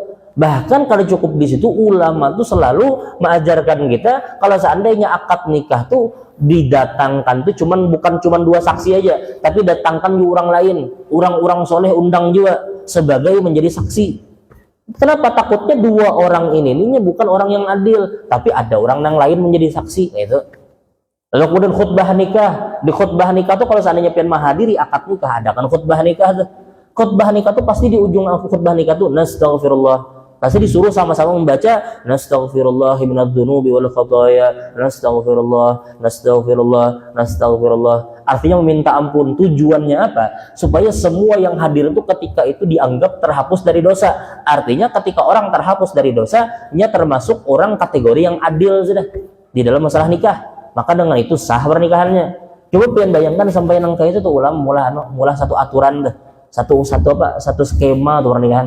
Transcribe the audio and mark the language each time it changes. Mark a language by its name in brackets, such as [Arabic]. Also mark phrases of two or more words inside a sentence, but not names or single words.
[Indonesian] Bahkan kalau cukup di situ ulama tuh selalu mengajarkan kita kalau seandainya akad nikah tuh didatangkan tuh bukan cuman 2 saksi aja, tapi datangkan juga orang lain, orang-orang soleh undang juga sebagai menjadi saksi. Kenapa? Takutnya 2 orang ini bukan orang yang adil, tapi ada orang yang lain menjadi saksi, itu. Lalu kemudian khutbah nikah. Di khutbah nikah tuh kalau seandainya [Banjar] pian mahadiri [Indonesian] akad nikah, ada kan khutbah nikah tuh. Khutbah nikah tuh pasti di ujung khutbah nikah tuh nastaghfirullah. Pasti disuruh sama-sama membaca [Arabic] نستغفر الله من الذنوب والخطايا، نستغفر الله، نستغفر الله, نستغفر الله. [Indonesian] Artinya meminta ampun. Tujuannya apa? Supaya semua yang hadir itu ketika itu dianggap terhapus dari dosa. Artinya ketika orang terhapus dari dosa, nya termasuk orang kategori yang adil sudah di dalam masalah nikah. Maka dengan itu sah pernikahannya. Coba pengen bayangkan sampai nang kayak itu tuh mulai satu aturan dah, satu skema tuh pernikahan.